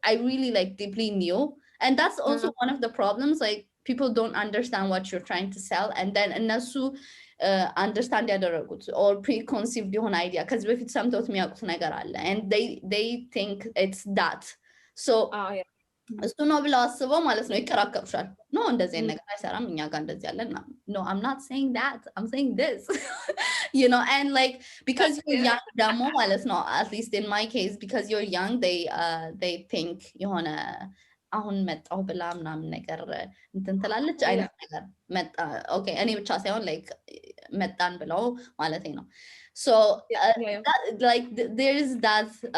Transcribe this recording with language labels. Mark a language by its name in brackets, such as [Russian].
[English] I really like deeply knew, and that's also one of the problems, like people don't understand what you're trying to sell and then እነሱ አንደርስታንድ ያደረጉት or preconceived የሆነ idea [Amharic] ከዚህ በፊት ሰምተውት የሚያውቁት ነገር አለ [English] and they think it's that. So [Amharic] እሱ ነው ብለው አስበው ማለት ነው ይከራከሩሻል። ኖ እንደዚህ አይነት ነገር አይሰራም፣ እኛ ጋር እንደዚህ ያለን [English] no, I'm not saying that, I'm saying this. And like because you're young [Amharic] ደግሞ ማለት ነው [English] at least in my case because you're young they think [Amharic] የሆነ አሁን መጣሁ ብላ ምናምን ነገር እንትን ትላለች አይነት ነገር መጣ ኦኬ እኔ ብቻ ሳይሆን [English] like [Amharic] መጣን ብለው ማለት ነው [English] so like there is that